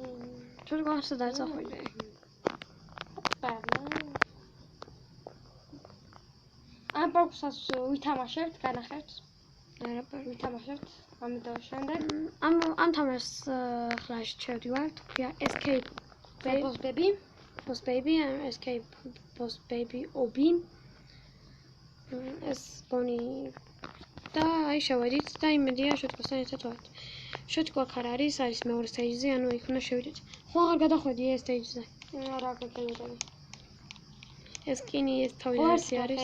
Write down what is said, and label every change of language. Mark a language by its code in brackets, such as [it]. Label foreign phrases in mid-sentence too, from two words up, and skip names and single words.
[ka] შოტიკო ასე დაიწყო. ამ ბოქსას ვითამაშებთ, განახერთ. არა, ვითამაშებთ. ამიტომ შემდეგ ამ თამაშს ახლა შევდივართ, ქვია escape boss baby, escape boss baby obi. ეს გონი და აი შევედით და იმედია შოტიკოსთან ერთად ვართ. შოტიკო აქ არ არის მეორე stage-ზე, ანუ იქ უნდა შევიდეთ. ხო აღარ გადახვედი ეს stage-ზე. არა გაგელოდები. ეს სკინი ეს თავისი არის.